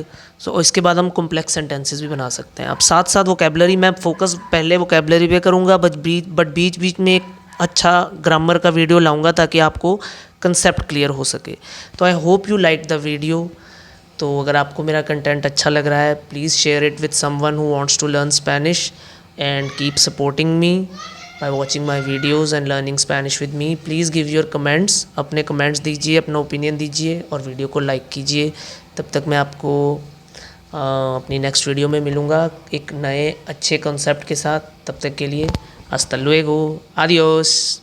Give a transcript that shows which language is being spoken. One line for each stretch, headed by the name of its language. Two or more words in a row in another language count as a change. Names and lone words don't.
Hindi: सो इसके बाद हम
English: complex sentences
Hindi: भी बना सकते हैं। अब साथ साथ वोकेबलरी, मैं फोकस पहले वोकेबलरी पे करूँगा, बट बीच बीच में एक अच्छा ग्रामर का वीडियो लाऊंगा ताकि आपको
English: concept clear
Hindi: हो सके।
English: तो I hope you like the video.
Hindi: तो अगर आपको मेरा कंटेंट अच्छा लग रहा है,
English: please share it with someone who wants to learn Spanish, and keep supporting me by watching my videos and learning Spanish with me. please give your comments,
Hindi: अपने कमेंट्स दीजिए, अपना ओपिनियन दीजिए और वीडियो को लाइक कीजिए। तब तक मैं आपको अपनी
English: next video
Hindi: में मिलूँगा एक नए अच्छे कॉन्सेप्ट के साथ। तब तक के लिए
Spanish: hasta luego, adiós.